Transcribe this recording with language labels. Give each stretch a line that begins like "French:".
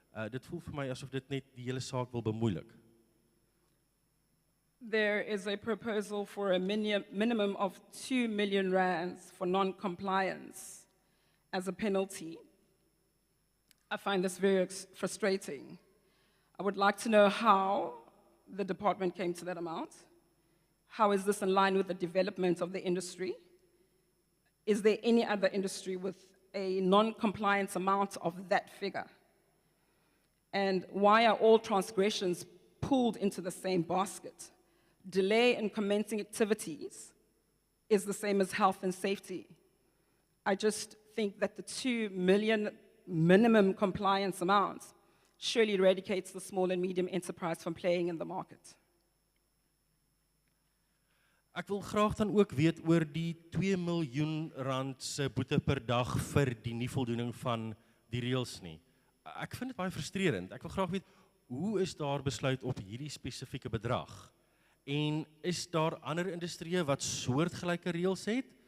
Afrikaans: Dit voel vir my asof dit net die hele saak wil bemoeilik.
English: There is a proposal for a minimum of 2 million rands for non-compliance as a penalty. I find this very frustrating. I would like to know how the department came to that amount. How is this in line with the development of the industry? Is there any other industry with a non-compliance amount of that figure? And why are all transgressions pooled into the same basket? Delay in commencing activities is the same as health and safety. I just think that the 2 million minimum compliance amount surely eradicates the small and medium enterprise from playing in the market.
Afrikaans: Ek wil graag dan ook weet oor die 2 miljoen rand se boete per dag vir die nie voldoening van die reëls nie. Ek vind dit baie frustrerend. Ek wil graag weet, hoe is daar besluit op hierdie spesifieke bedrag? En is daar ander industrieë wat soortgelyke reëls het?